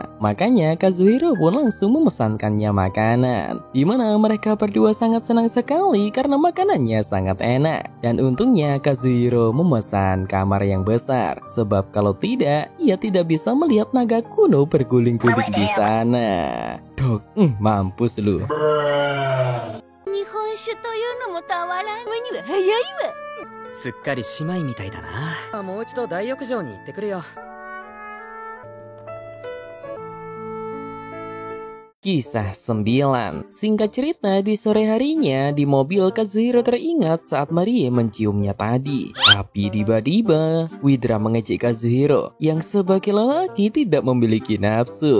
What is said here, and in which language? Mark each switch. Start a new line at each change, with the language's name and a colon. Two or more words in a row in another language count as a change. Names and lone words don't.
Indonesian: Makanya Kazuhiro pun langsung memesankannya makanan. Dimana mereka berdua sangat senang sekali karena makanannya sangat enak. Dan untungnya Kazuhiro memesan kamar yang besar, sebab kalau tidak, ia tidak bisa melihat naga kuno berguling-guling di sana. Dok, mampus lu.
Japanese: 日本酒というのもたまらんには早いわ。すっかり姉妹みたいだな。もう一度大浴場に行ってくるよ。
Indonesian: Kisah 9. Singkat cerita, di sore harinya di mobil Kazuhiro teringat saat Marie menciumnya tadi. Tapi tiba-tiba Widra mengejek Kazuhiro yang sebagai lelaki tidak memiliki nafsu.